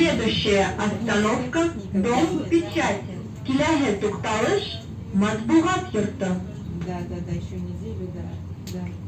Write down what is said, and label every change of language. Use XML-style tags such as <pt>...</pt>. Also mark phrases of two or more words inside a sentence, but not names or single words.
<ru>Следующая остановка Дом печати.</ru> <tt>Килягет тукталыш, матбугат йорты.</tt> <ru>Да, еще неделю, да.</ru>